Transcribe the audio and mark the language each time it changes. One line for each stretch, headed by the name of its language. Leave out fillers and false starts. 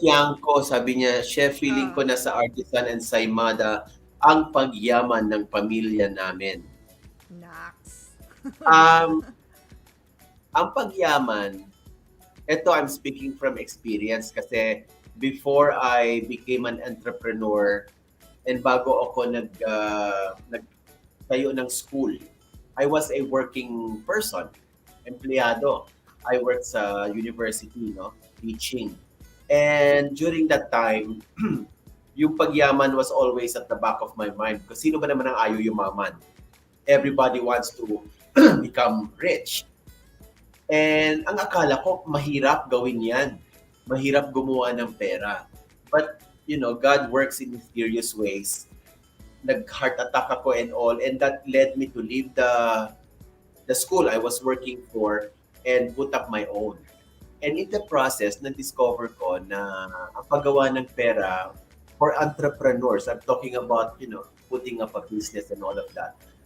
Filipino: Tiangco, sabi niya, Chef, feeling ko na sa artisan ensaymada ang pagyaman ng pamilya namin. Nax. Ang pagyaman, ito
English: I'm speaking from experience kasi before I became an entrepreneur and
Filipino: bago ako nagtayo ng
English: school, I was a working person, empleyado. I worked sa university, teaching. And during that time,
Filipino: yung pagyaman
English: was always at the back of my mind.
Filipino: Kasi sino ba naman ang ayaw yumaman?
English: Everybody wants to become rich.
Filipino: And ang akala ko, mahirap gawin yan. Mahirap gumawa ng pera.
English: But, God works in mysterious ways.
Filipino: Nag-heart attack ako
English: and all. And that led me to leave the school I was working for and put up my own. And in the process,
Filipino: na-discover ko na ang paggawa ng pera
English: for entrepreneurs, I'm talking about, putting up a business and all of that.